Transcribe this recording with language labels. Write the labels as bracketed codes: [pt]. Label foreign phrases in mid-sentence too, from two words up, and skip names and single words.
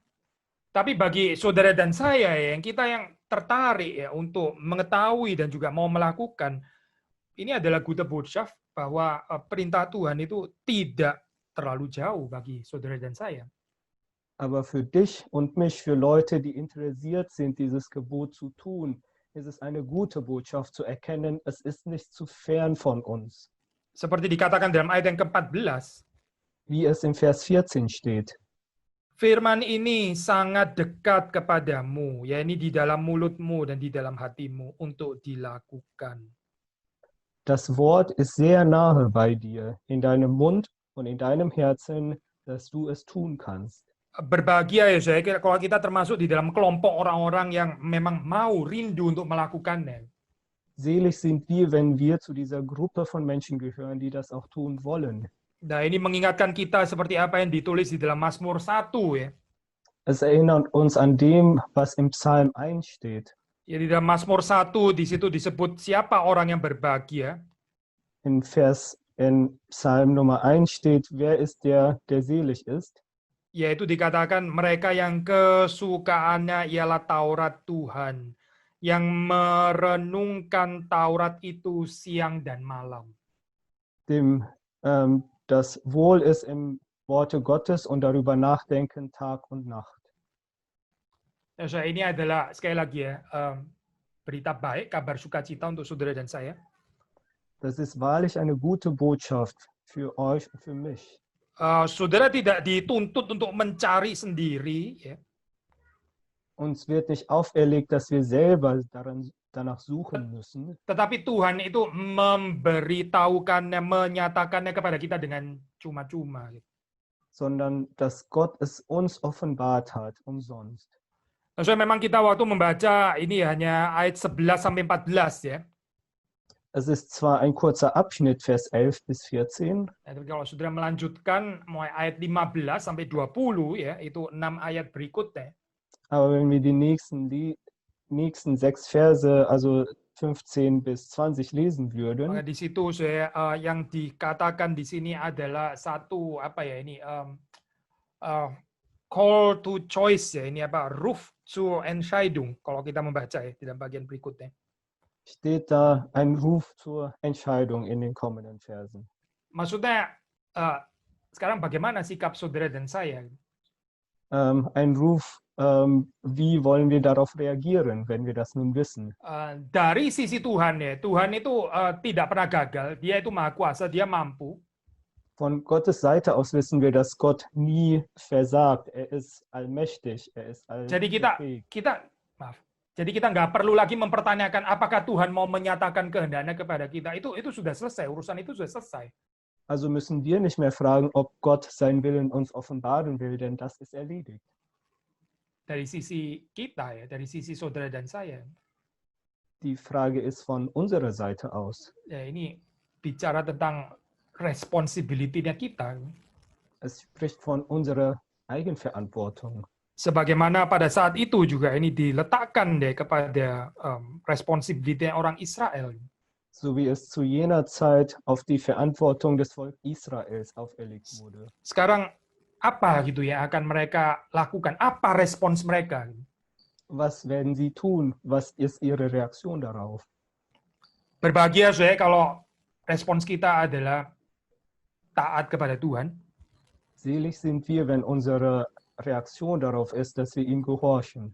[id] Tapi bagi saudara dan saya yang kita yang tertarik ya untuk mengetahui dan juga mau melakukan, ini adalah [de] gute Botschaft [id] bahwa perintah Tuhan itu tidak terlalu jauh bagi saudara dan saya. [de] Aber für dich und mich, für Leute, die interessiert sind, dieses Gebot zu tun, ist es eine gute Botschaft zu erkennen, es ist nicht zu fern von uns. [id] Seperti dikatakan dalam ayat yang ke-14, [de] wie es im Vers 14 steht. [id] Firman ini sangat dekat kepadamu, yakni di dalam mulutmu dan di dalam hatimu untuk dilakukan. [de] Das Wort ist sehr nahe bei dir, in deinem Mund und in deinem Herzen, dass du es tun kannst. [id] Berbahagia ya saya kira kalau kita termasuk di dalam kelompok orang-orang yang memang mau rindu untuk melakukannya. [de] Selig sind wir, wenn wir zu dieser Gruppe von Menschen gehören, die das auch tun wollen. [id] Nah, ini mengingatkan kita seperti apa yang ditulis di dalam Mazmur 1 ya. [de] Es erinnert uns an dem, was im Psalm 1 steht. [id] Ya di dalam Mazmur 1 di situ disebut siapa orang yang berbahagia. [de] In Psalm Nummer 1 steht, wer ist der selig ist? [id] Yaitu dikatakan mereka yang kesukaannya ialah Taurat Tuhan, yang merenungkan Taurat itu siang dan malam. [de] Dem das Wohl ist im Worte Gottes und darüber nachdenken Tag und Nacht. [id] Ya, ini adalah sekali lagi ya berita baik, kabar sukacita untuk saudara dan saya. [de] Das ist wahrlich eine gute Botschaft für euch und für mich. [id] Saudara tidak dituntut untuk mencari sendiri. Ya. [de] Uns wird nicht auferlegt, dass wir selber danach suchen müssen. [id] Tetapi Tuhan itu memberitahukannya, menyatakannya kepada kita dengan cuma-cuma. [de] Sondern dass Gott es uns offenbart hat, umsonst. [id] So, memang kita waktu membaca ini hanya ayat 11 sampai 14 ya. [de] Es ist zwar ein kurzer Abschnitt, Vers 11 bis 14. [id] Tapi kalau saudara melanjutkan mulai ayat 15 sampai 20 ya, itu 6 ayat berikutnya. [de] Aber wenn wir die nächsten 6 Verse, also 15 bis 20 lesen würden, [id] Maka di situ saya yang dikatakan di sini adalah satu apa ya ini [en] call to choice [id] ya, ini apa [de] Ruf zur Entscheidung [id] kalau kita membaca ya di dalam bagian berikutnya. [de] steht da ein Ruf zur Entscheidung in den kommenden Versen. [id] Maksudnya sekarang bagaimana sikap saudara dan saya? [de] Ein Ruf, wie wollen wir darauf reagieren, wenn wir das nun wissen? [id] Dari sisi Tuhan ya, Tuhan itu tidak pernah gagal, dia itu maha kuasa, dia mampu. [de] Von Gottes Seite aus wissen wir, dass Gott nie versagt. Er ist allmächtig, er ist allfähig. [id] Jadi kita nggak perlu lagi mempertanyakan apakah Tuhan mau menyatakan kehendaknya kepada kita. Itu sudah selesai, urusan itu sudah selesai. [de] Also müssen wir nicht mehr fragen, ob Gott seinen Willen uns offenbaren will, denn das ist erledigt. [id] Dari sisi kita ya, dari sisi saudara dan saya. [de] Die Frage ist von unserer Seite aus. [id] Ya ini bicara tentang responsibility-nya kita. [de] Es spricht von unserer Eigenverantwortung. [id] Sebagaimana pada saat itu juga ini diletakkan deh kepada responsibility orang Israel. [de] So wie es zu jener Zeit auf die Verantwortung des Volkes Israels auferlegt wurde. [id] Sekarang apa gitu ya akan mereka lakukan? Apa respons mereka? [de] Was werden sie tun? Was ist ihre Reaktion darauf? [id] Berbahagia saya kalau respons kita adalah taat kepada Tuhan. [de] Selig sind wir, wenn unsere Reaktion darauf ist, dass wir ihm gehorchen.